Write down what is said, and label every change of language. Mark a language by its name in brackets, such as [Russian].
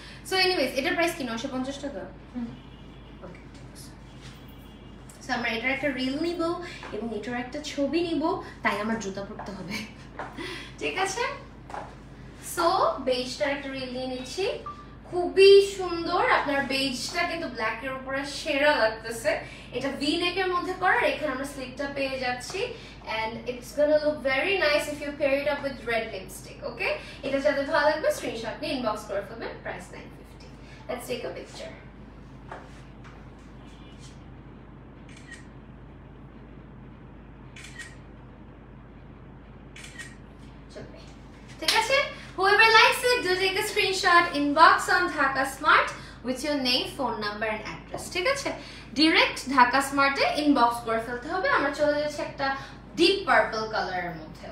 [Bangla] So anyways, এটার price কি 950 টাকা? ওকে, সো আমরা এটার একটা রিল নিব এবং এটার একটা ছবি নিব, তাই আমার জুতা পরতে হবে। ঠিক আছে, সো বেজটার একটা রিল নিয়ে নিচ্ছি, খুবই সুন্দর। আপনার বেজটা কিন্তু ব্ল্যাকের উপরে সেরা লাগতেছে। এটা ভি নেকের মধ্যে করা, এখানে আমরা স্লিটটা পেয়ে যাচ্ছি [English] and it's gonna look very nice if you pair it up with red lipstick. [Bangla] Okay, এটা যাদের ভালো লাগবে স্ক্রিনশট নিয়ে ইনবক্স করে ফেলবেন, price 950. [English] Let's take a picture. [Bangla] ঠিক আছে, [English] whoever likes it do take a screenshot, inbox on Dhaka Smart with your name, phone number and address. [Bangla] ঠিক আছে, ডাইরেক্ট ঢাকা স্মার্টে ইনবক্স করে ফেলতে হবে। আমরা চলে যাচ্ছি একটা ডিপ পার্পল কালারের মধ্যে।